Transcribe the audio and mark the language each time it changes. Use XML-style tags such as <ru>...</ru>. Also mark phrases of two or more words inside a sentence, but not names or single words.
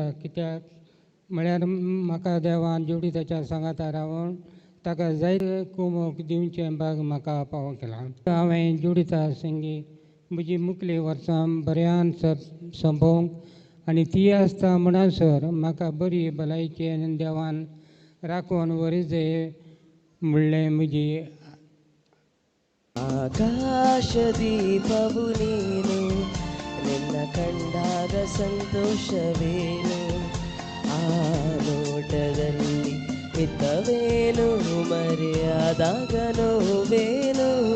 <kok>कित्याक म्हळ्यार म्हाका देवान जुडिताच्या सांगाता रावून ताका जायते कुमोक दिवचें भाग म्हाका पावो केला. हांवें जुडिता संगी म्हजी मुखली वर्सां बऱ्यान संपोवंक आनी ती आसता म्हणसर म्हाका बरी भलायकी आनी देवान राखून व्हरी जाय म्हणलें म्हजी.</kok> <kn>ಆಕಾಶ ದೀಪವು ನೀನು, ನಿನ್ನ ಕಂಡಾಗ ಸಂತೋಷವೇನು. ಆ ನೋಟದಲ್ಲಿ ಇದ್ದವೇನು ಮರೆಯಾದಾಗ ನೋವೇನು</kn>